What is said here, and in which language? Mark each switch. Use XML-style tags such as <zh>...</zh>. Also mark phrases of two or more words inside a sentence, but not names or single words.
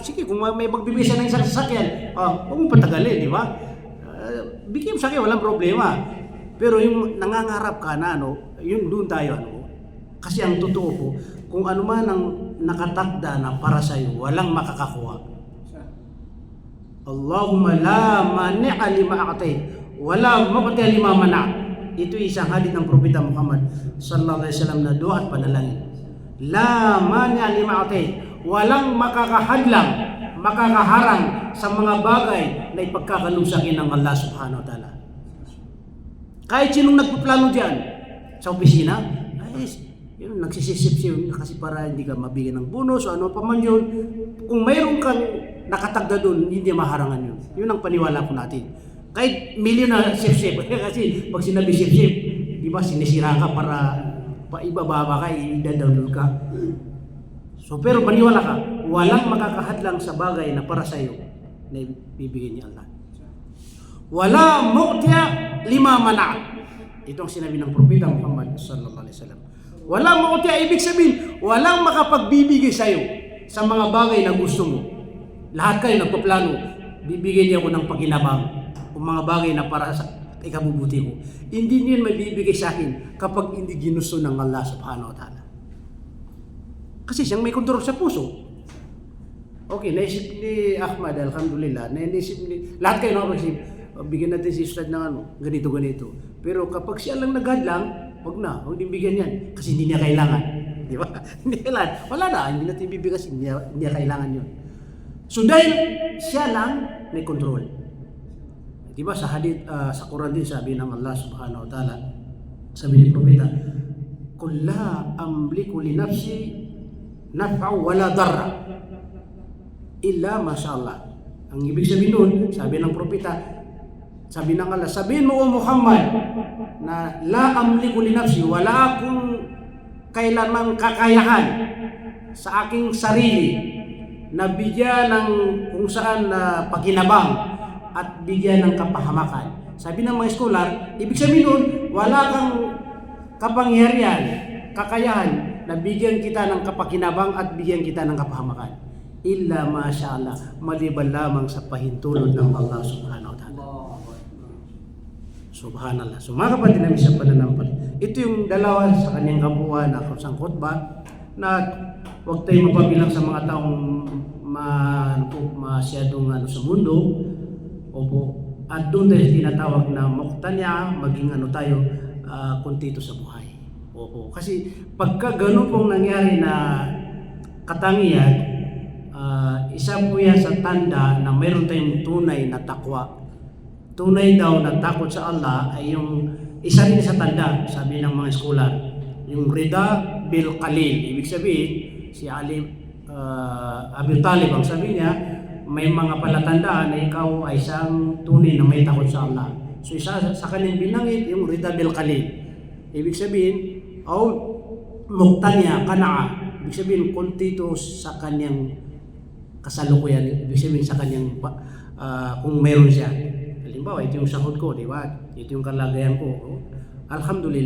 <tl>Sige, kung may magbibigay siya ng isang sasakyan, huwag mo patagalin, di ba? Bigyan mo sa akin, walang problema. Pero yung nangangarap ka na, yung doon tayo, kasi ang totoo po, kung ano man ang nakatakda na para sa iyo, walang makakakuha.</tl> <ar>اللهم لا مانع لما أعطيت, ولا معطي لما منعت'.</ar> <tl>Ito isang hadith ng Propeta Muhammad</tl> <ar>صلى الله عليه وسلم</ar> <tl>na dua at panalangin.</tl> <ar>لا مانع لما أعطيت,</ar> <tl>walang makakahadlang, makakaharang sa mga bagay na ipagkakaloob sa akin ng Allah</tl> <ar>سبحانه وتعالى.</ar> <tl>Kahit sinong nagpaplano dyan sa opisina, ay, yun, nagsisip-sip kasi para hindi ka mabigyan ng bonus o ano pa man yun. Kung mayroon kang nakatagda doon, hindi maharangan yun. Yun ang paniwala po natin. Kahit million na sip-sip, kasi pag sinabi sip-sip, di ba sinisira ka para paibababa ka, i-download ka. So pero paniwala ka, walang makakahadlang sa bagay na para sa iyo na bibigyan ni Allah.</tl> <ar>ولا معطي لما منع'.</ar> <tl>Ito ang sinabi ng Propeta Muhammad</tl> <ar>صلى الله عليه وسلم. ولا معطي,</ar> <tl>ibig sabihin, walang makapagbibigay sa iyo sa mga bagay na gusto mo. Lahat kayo nagpaplano, bibigyan niya ako ng pakinabang o mga bagay na para sa ikabubuti ko. Hindi niyo may bibigay sa akin kapag hindi ginusto ng Allah</tl> <ar>سبحانه وتعالى.</ar> <tl>Kasi siyang may kontrol sa puso. Okay, naisip ni Ahmad, alhamdulillah, naisip ni, lahat kayo nakapag-isip, bigyan natin si Ustad ng ganito. Pero kapag siya lang naghadlang, huwag din bigyan yan. Kasi hindi niya kailangan. Di ba? Hindi kailangan. Wala na, hindi natin bibigyan kasi hindi niya kailangan yun. So dahil siya lang may control. Di ba sa hadith, sa Quran din sabi ng Allah</tl> <ar>سبحانه وتعالى,</ar> <tl>sabi ni Propeta,</tl> <ar>"قل لا أملك لنفسي نفعا ولا ضرا إلا ما شاء الله."</ar> <tl>Ang ibig sabihin doon, sabi ng Propeta, sabi ng Allah, sabihin mo o Muhammad na</tl> <ar>لا أملك لنفسي,</ar> <tl>wala akong kailanman kakayahan sa aking sarili na bigyan ng kung saan na pakinabang at bigyan ng kapahamakan. Sabi ng mga scholar, ibig sabihin nun, wala kang kapangyarihan, kakayahan na bigyan kita ng kapakinabang at bigyan kita ng kapahamakan.</tl> <ar>إلا ما شاء الله,</ar> <tl>maliban lamang sa pahintulot ng Allah</tl> <ar>سبحانه وتعالى.</ar> <tl>Subhanallah. So mga kapatid namin sa pananampalataya, ito yung dalawa sa kanyang kabuuan na kusang khutbah na huwag tayong mapabilang sa mga taong masyadong sa mundo. Opo. At doon tayo tinatawag na muqtani'a, maging tayo, kuntito sa buhay. Opo. Kasi pagka ganun pong nangyari na katangian, isa po yan sa tanda na mayroon tayong tunay na takwa. Tunay daw na takot sa Allah ay yung isa rin sa tanda, sabi ng mga scholar, yung</tl> <ar>الرضا بالقليل.</ar> <tl>Ibig sabihin, si Ali Abi Talib ang sabi niya, may mga palatandaan na ikaw ay isang tunay na may takot sa Allah. So isa sa kanyang binanggit yung</tl> <ar>الرضا بالقليل.</ar> <tl>Ibig sabihin,</tl> <ar>مقتنع، قناعة.</ar> <tl>Ibig sabihin, kontento sa kanyang kasalukuyan. Ibig sabihin sa kanyang kung meron siya. Halimbawa, ito yung sahod ko, di ba? Ito yung kalagayan ko. Alhamdulillah.</tl>